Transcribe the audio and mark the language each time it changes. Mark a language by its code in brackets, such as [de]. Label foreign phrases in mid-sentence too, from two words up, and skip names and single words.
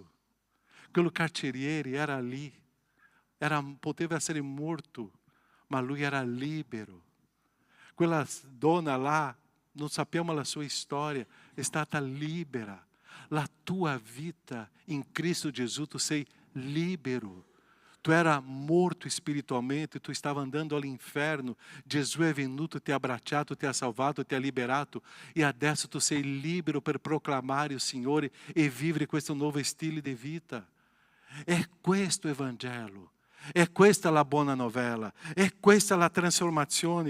[it] Quello carceriere era lì. Poteva essere morto, ma lui era libero. Quella donna là, non sappiamo la sua storia, è stata libera. La tua vita in Cristo Gesù, tu sei libero. Tu era morto espiritualmente, [pt] tu estava andando [it] all'inferno. Gesù è venuto, ti ha abbracciato, ti ha salvato, ti ha liberato. E adesso tu sei libero per proclamare il Signore e vivere questo nuovo stile di vita. È questo Evangelo. È questa la buona novella, è questa la trasformazione.